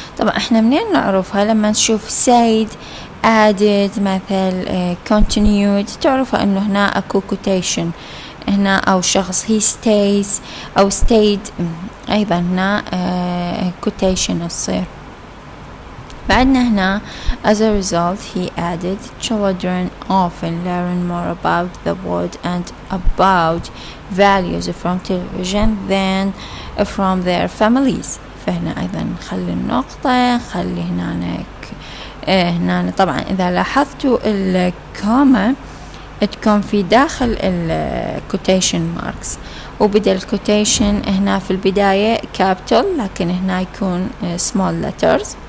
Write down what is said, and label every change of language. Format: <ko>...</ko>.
<ar>طبعا احنا منين نعرفها؟ لما نشوف said added مثل continued تعرف انه هنا اكو quotation هنا او شخص</ar> <en>he stays</en> <ar>او stayed ايضا هنا quotation تصير. بعدنا هنا</ar> <en>as a result he added children often learn more about the world and about values from television than from their families.</en> <ar>فهنا ايضا نخلي النقطة نخلي هنا طبعا اذا لاحظتوا الكوما تكون في داخل الكوتيشن ماركس وبدل الكوتيشن هنا في البداية كابيتال لكن هنا يكون</ar> <en>small letters.</en>